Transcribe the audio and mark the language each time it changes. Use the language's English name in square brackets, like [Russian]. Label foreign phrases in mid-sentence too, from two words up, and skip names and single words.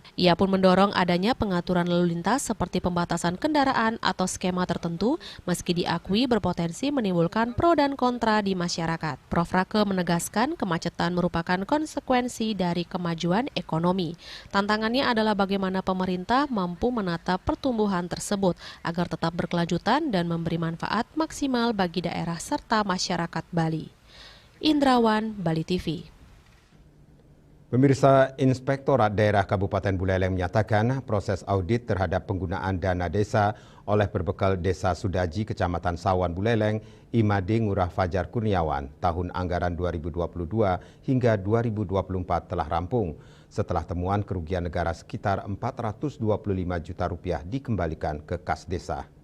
[Indonesian] Ia pun mendorong adanya pengaturan lalu lintas seperti pembatasan kendaraan atau skema tertentu, meski diakui berpotensi menimbulkan pro dan kontra di masyarakat. Prof. Rake menegaskan kemacetan merupakan konsekuensi dari kemajuan ekonomi. Tantangannya adalah bagaimana pemerintah mampu menata pertumbuhan tersebut agar tetap berkelanjutan dan memberi manfaat maksimal bagi daerah serta masyarakat Bali. Indrawan, Bali TV. Pemirsa, Inspektorat Daerah Kabupaten Buleleng menyatakan proses audit terhadap penggunaan dana desa oleh berbekal Desa Sudaji, Kecamatan Sawan, Buleleng, Imade Ngurah Fajar Kurniawan tahun anggaran 2022 hingga 2024 telah rampung. Setelah temuan kerugian negara sekitar 425 juta rupiah dikembalikan ke kas desa.